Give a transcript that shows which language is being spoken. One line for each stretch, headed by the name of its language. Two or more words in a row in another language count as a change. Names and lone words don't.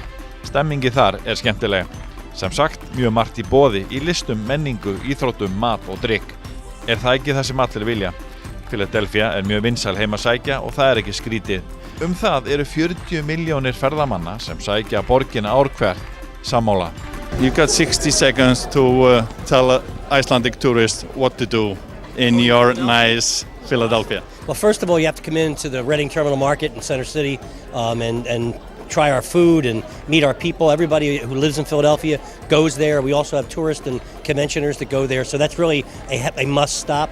Icelandic: Stemmingi þar skemmtileg. Sem sagt, mjög margt í boði í listum, menningu, íþróttum, mat og drykk. Það ekki það sem allir vilja? Philadelphia mjög vinsæl heim að sækja og það ekki skrítið. Það eru 40 milljónir ferðamanna sem sækja borgina ár hvert. Sammála.
English: You got 60 seconds to tell Icelandic tourists what to do in your nice Philadelphia. Well, first of all, you have to come into the Reading Terminal Market in Center City and try our food and meet our people. Everybody who lives in Philadelphia goes there. We also have tourists and conventioners that go there, so that's really a must stop.